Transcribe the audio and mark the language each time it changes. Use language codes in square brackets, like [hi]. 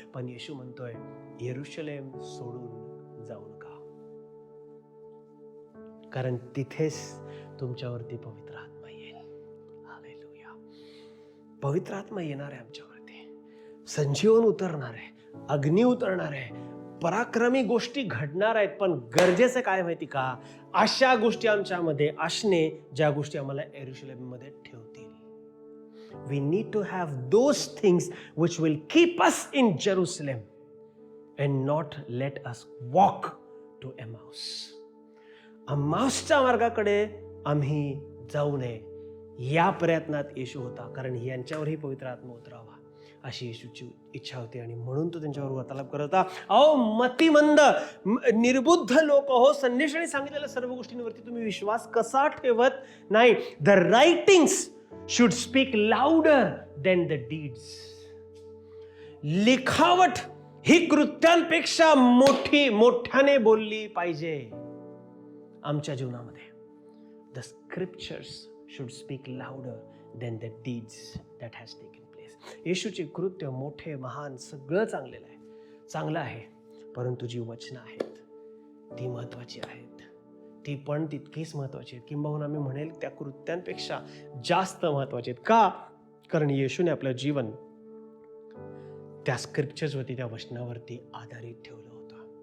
[mr] पण येशू म्हणतोय, यरूशलेम सोडून जाऊ नका, कारण तिथेच तुमच्यावरती पवित्र आत्मा येईल. हालेलुया. पवित्र आत्मा येणार आहे आमच्यावरती, संजीवन उतरणार आहे, अग्नी उतरणार आहे, पराक्रमी गोष्टी घडणार आहेत. पण गरजेचं काय माहिती का? अशा गोष्टी आमच्यामध्ये असणे ज्या गोष्टी आम्हाला यरूशलेममध्ये ठेवतील. [en] We need to have those things which will keep us in Jerusalem and not let us walk to Emmaus. [mr] अम्माऊसच्या मार्गाकडे आम्ही जाऊ नये या प्रयत्नात येशू होता, कारण यांच्यावरही पवित्र आत्मा उतरावा अशी येशूची इच्छा होती आणि म्हणून तो त्यांच्यावर वार्तालाप करत होता. अहो मतिमंद, निर्बुद्ध लोक हो, संदेशाने सांगितलेल्या सर्व गोष्टींवरती तुम्ही विश्वास कसा ठेवत नाही? [en] The writings should speak louder than the deeds. [mr] लिखावट ही कृत्यांपेक्षा मोठ्याने बोलली पाहिजे आमच्या जीवनामध्ये. [en] The scriptures should speak louder than the deeds that has taken place. [mr] येशूची कृत्य मोठे, महान, सगळं चांगलं आहे, परंतु जी वचनं आहेत ती महत्वाची आहेत. ती पण तितकीच महत्वाची आहेत, किंबहुना मी म्हणेल त्या कृत्यांपेक्षा जास्त महत्वाची आहेत. का? कारण येशूने आपलं जीवन त्या स्क्रिप्चर्सवरती, त्या वचनावरती आधारित ठेवलं होतं.